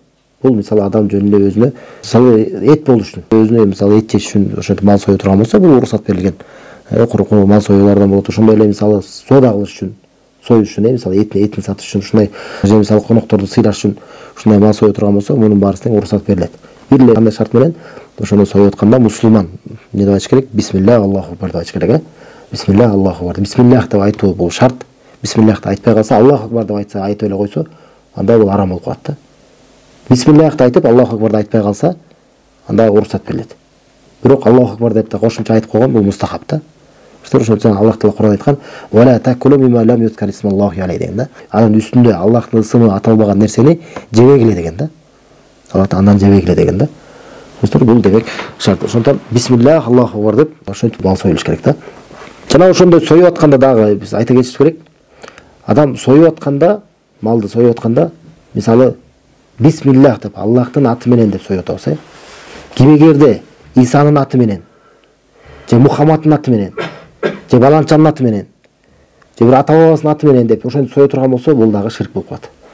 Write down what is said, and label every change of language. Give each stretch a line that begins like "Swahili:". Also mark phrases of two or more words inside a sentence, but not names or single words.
Kyrgyz: Бул мисалы адам жөнүндө өзүнө мисалы эт болуш үчүн, өзүнө мисалы эт жеш үчүн ошентип мал сое турган болсо, бул уруксат берилген. Курукуу мал союулардан болот. Ошондой эле мисалы соода кылыш үчүн, союш үчүн, мисалы этин сатыш үчүн, ушундай же мисалы конокторду сыйлаш үчүн ушундай мал сое турган болсо, мунун баарысы тең уруксат берилет. Бир эле кандай шарт менен ошону союп атканда мусулман эмне деп айтыш керек?
Arabic: بسم الله، الله أكبر
Kyrgyz: деп айтыш керек,
Arabic: بسم الله، الله أكبر.
Kyrgyz: Бисмиллях деп айтуу бул шарт. Бисмиллахты айтпай калса,
Arabic: الله أكبر
Kyrgyz: деп айтса, айтып эле койсо, анда бул арам болуп калат да. Бисмиллахты айтып,
Arabic: الله أكبر
Kyrgyz: айтпай калса, анда уруксат берилет. Бирок
Arabic: الله أكبر
Kyrgyz: деп да кошумча айтып койгон, бул мустахаб да. Ошондо Аллах Таала Кур'анда айткан:
Arabic: "ولا تأكلوا مما لم يذكر اسم الله عليه"
Kyrgyz: деген да. Анын үстүндө Аллахтын ысымы аталбаган нерсени жебегиле деген да. Аллах андан жебегиле деген да. Бул демек шарт. Ошондон
Arabic: بسم الله، الله أكبر
Kyrgyz: деп ошентип мал союлуш керек да. Жана ошондой союп атканда дагы биз айта кетишибиз керек. Адам союп атканда, малды союп атканда, мисалы бисмиллах деп Аллахтын аты менен деп союп атабыз, Кимегерде Исанын аты менен, же Мухаммадтын аты менен, же баланчанын аты менен, же бир ата бабасынын аты менен деп ошентип союп турган болсо, бул дагы ширк болуп калат.